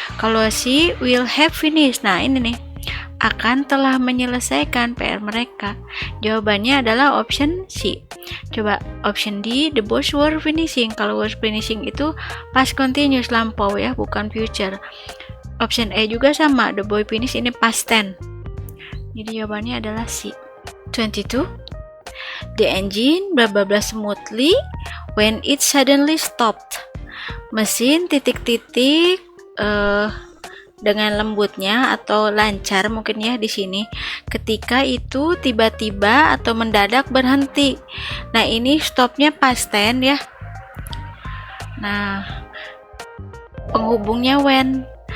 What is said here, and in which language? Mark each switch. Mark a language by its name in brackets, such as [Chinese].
[Indonesian] Kalau C, [English] will have finished. [Indonesian] Nah, ini nih, akan telah menyelesaikan PR mereka. Jawabannya adalah option C. Coba [English] option D, the boys were finishing. Kalau were finishing itu past continuous, [Indonesian] lampau ya, bukan [English] future. Option E [Indonesian] juga sama, [English] the boy finish, ini past tense. [Indonesian] Jadi jawabannya adalah C. 22. [English] The engine blah blah blah smoothly when it suddenly stopped. [Indonesian] Mesin titik-titik dengan lembutnya atau lancar mungkin ya di sini ketika itu tiba-tiba atau mendadak berhenti. Nah, ini stopnya past tense ya. Nah, penghubungnya when.